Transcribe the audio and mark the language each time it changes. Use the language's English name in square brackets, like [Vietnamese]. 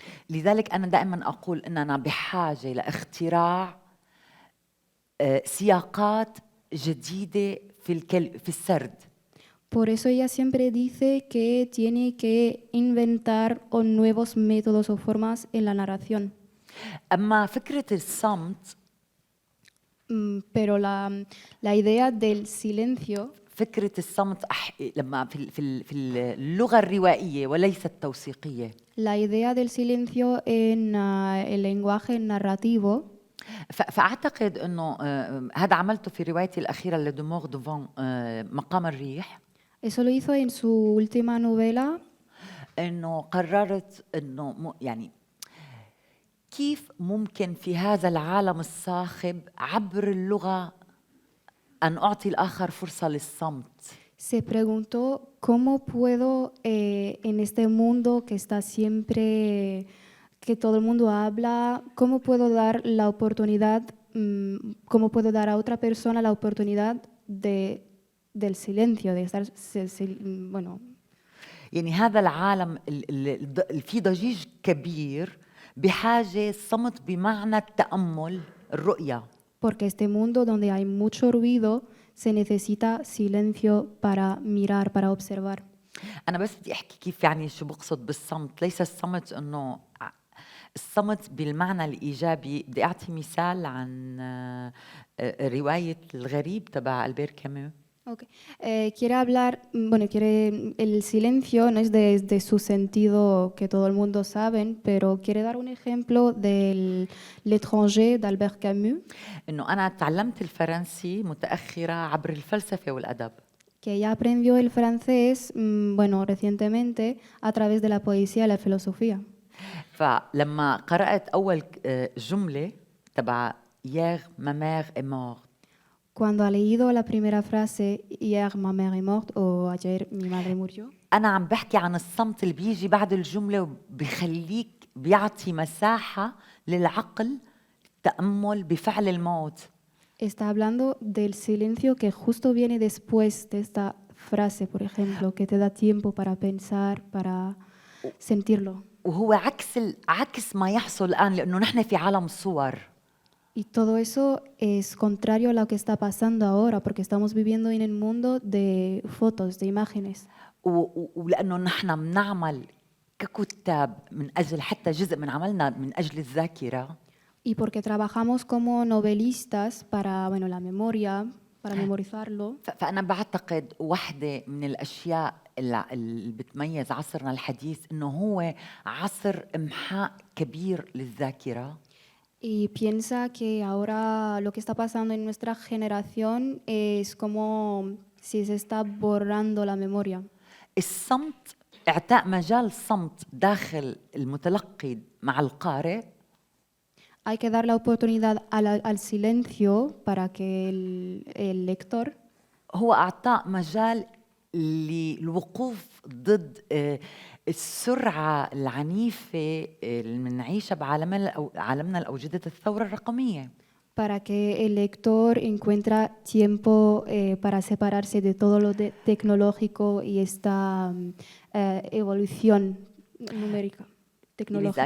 [Arabic] لذلك أنا دائما أقول أننا بحاجة لاختراع سياقات جديدة في السرد. [Spanish] Por eso ella siempre dice que tiene que inventar nuevos métodos o formas en la narración. [Arabic] أما فكرة الصمت [Spanish] Pero la idea del silencio, [Arabic] فكرة الصمت لما في اللغة الروائية وليس التوثيقية. [Spanish] la idea del silencio en el lenguaje narrativo, [Arabic] فأعتقد أنه هذا عملته في روايتي الأخيرة لدومور دوفون مقام الريح. [Spanish] eso lo hizo en su última novela. [Arabic] أنه قررت أنه يعني كيف ممكن في هذا العالم الصاخب عبر اللغة أن أعطي الآخر فرصة للصمت. [Spanish] Se preguntó cómo puedo en este mundo que está siempre, que todo el mundo habla, cómo puedo dar la oportunidad, cómo puedo dar a otra persona la oportunidad del silencio, de estar, bueno. [Arabic] يعني هذا العالم في ضجيج كبير بحاجة صمت بمعنى التأمل الرؤية. [Spanish] Porque este mundo donde hay mucho ruido se necesita silencio para mirar, para observar. [Arabic] أنا بس بدي أحكي كيف يعني شو بقصد بالصمت. ليس الصمت إنه الصمت بالمعنى الإيجابي. بدي أعطي مثال عن رواية الغريب تبع ألبير كامو. Okay. [Spanish] Quiere hablar, bueno, el silencio no es de su sentido que todo el mundo sabe, pero quiere dar un ejemplo del L'étranger d'Albert Camus. [Arabic] إنه أنا تعلمت الفرنسي متأخرة عبر الفلسفة والأدب. [Spanish] Que ella aprendió el francés, bueno, recientemente a través de la poesía y la filosofía. [Arabic] فلما قرأت أول جملة تبع [French] hier ma mère est morte. [Spanish] Cuando ha leído la primera frase, [French] hier ma mère est morte, [Spanish] o ayer mi madre murió. [Arabic] أنا عم بحكي عن الصمت اللي بيجي بعد الجملة وبيخليك بيعطي مساحة للعقل التأمل بفعل الموت. [Spanish] Está hablando del silencio que justo viene después de esta frase, por ejemplo, que te da tiempo para pensar, para sentirlo. [Arabic] وهو عكس ما يحصل الآن لأنه نحن في عالم صور. [Spanish] Y todo eso es contrario a lo que está pasando ahora, porque estamos viviendo en el mundo de fotos, de imágenes. [Arabic] ولأنه نحن بنعمل ككتاب من أجل حتى جزء من عملنا من أجل الذاكرة. [Spanish] Y porque trabajamos como novelistas para, bueno, la memoria, para memorizarlo. [Arabic] فأنا بعتقد واحدة من الأشياء اللي بتميز عصرنا الحديث إنه هو عصر إمحاء كبير للذاكرة. [Spanish] Y piensa que ahora lo que está pasando en nuestra generación es como si se está borrando la memoria. [Arabic] الصمت إعطاء مجال صمت داخل المتلقي مع القارئ. [Spanish] Hay que dar la oportunidad al silencio para que el lector [Arabic] هو أعطاء مجال للوقوف ضد السرعة العنيفة اللي بنعيشها بعالمنا الأوجدة الثورة الرقمية. [Spanish] Para que el lector encuentre tiempo para separarse de todo lo tecnológico y esta evolución numérica, tecnológica.